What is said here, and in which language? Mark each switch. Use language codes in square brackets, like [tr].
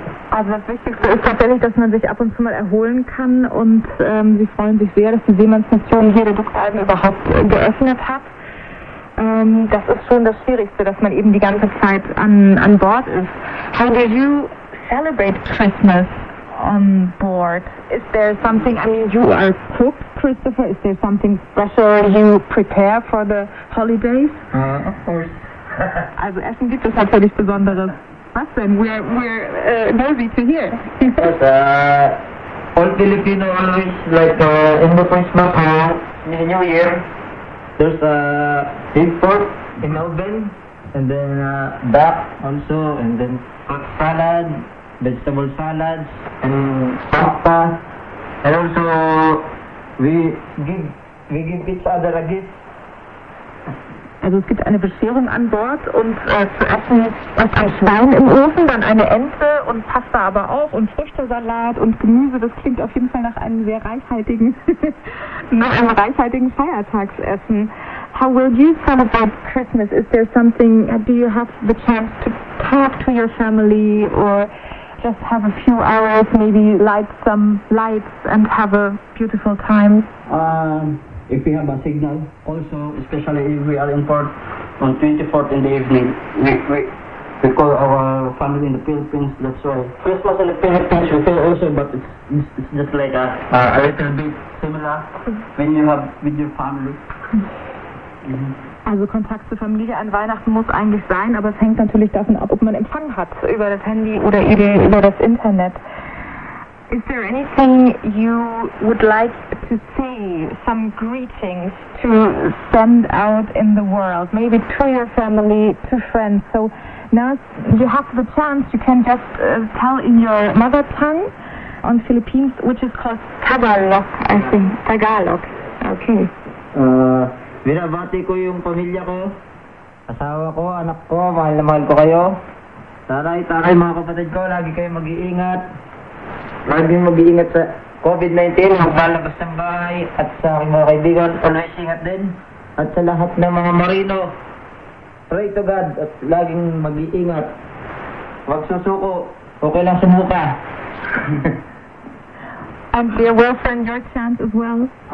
[de] Also das Wichtigste ist tatsächlich, dass man sich ab und zu mal erholen kann und sie freuen sich sehr, dass die Seemannsmission hier der Duckdalben überhaupt geöffnet hat. Das ist schon das Schwierigste, dass man eben die ganze Zeit an Bord ist. [en] How do you celebrate Christmas on board? Is there something, I mean, you are cooked, Christopher? Is there something special you prepare for the holidays? Of course. [de] Also Essen gibt es natürlich Besonderes. Was denn? [en] We're nosy to hear. Because all Filipino always like in the Christmas or in the New Year. There's a big pork in Melbourne, and then duck also, and then fruit salad, vegetable salads, and pasta, [de] Also, wie geht es an der Rakete? Also es gibt eine Bescherung an Bord und zu essen ist ein Schwein im Ofen, dann eine Ente und Pasta aber auch und Früchtesalat und Gemüse. Das klingt auf jeden Fall nach einem sehr reichhaltigen, nach einem reichhaltigen Feiertagsessen. [en] How will you celebrate Christmas? Is there something, do you have the chance to talk to your family or just have a few hours, maybe light some lights and have a beautiful time? If we have a signal, also, especially if we are in port on 24th in the evening, we call our family in the Philippines, that's why. Christmas in the Philippines, we feel also, but it's just like a little bit similar when you have with your family. [de] Also Kontakt zur Familie an Weihnachten muss eigentlich sein, aber es hängt natürlich davon ab, ob man Empfang hat über das Handy oder über das Internet. [en] Is there anything you would like to see, some greetings to send out in the world, maybe to your family, to friends? So now you have the chance, you can just tell in your mother tongue on Philippines, which is called Tagalog, I think. Tagalog. Okay. [tl] Binabati ko yung pamilya ko, asawa ko, anak ko, mahal na mahal ko kayo. Taray, taray mga kapatid ko, lagi kayo mag-iingat. Lagi mag-iingat sa COVID-19, maglalabas ng bahay at sa aking mga kaibigan. Always ingat din. At sa lahat ng mga marino, [en] pray to God [tl] at laging mag-iingat. Huwag susuko, okay lang sumuka. [en] And be a well-friend, your chance as well?